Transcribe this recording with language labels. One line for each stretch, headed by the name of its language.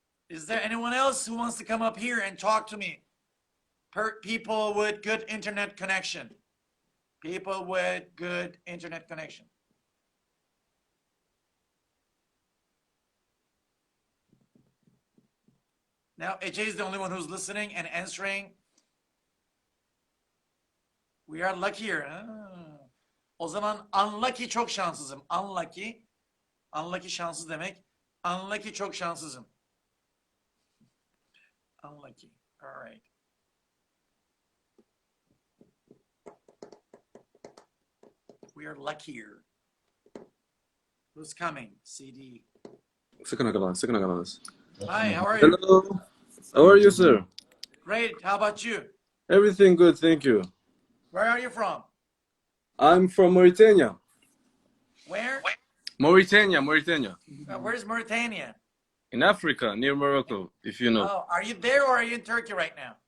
English: Is there anyone else who wants to come up here and talk to me? People with good internet connection. People with good internet connection. Now, Ece is the only one who's listening and answering. We are luckier.
Turkish: O zaman unlucky çok şanssızım. Unlucky. Unlucky şanssız demek. Unlucky çok şanssızım.
English: Unlucky. All right. We are luckier. Who's coming? CD. Sıkın akalan, sıkın akalanız. Hi, how are you? Hello. How are you, sir? Great. How about you? Everything good, thank you. Where are you from? I'm from Mauritania. Where? Mauritania. Where's Mauritania? In Africa, near Morocco, if you know. Oh, are you there or are you in Turkey right now?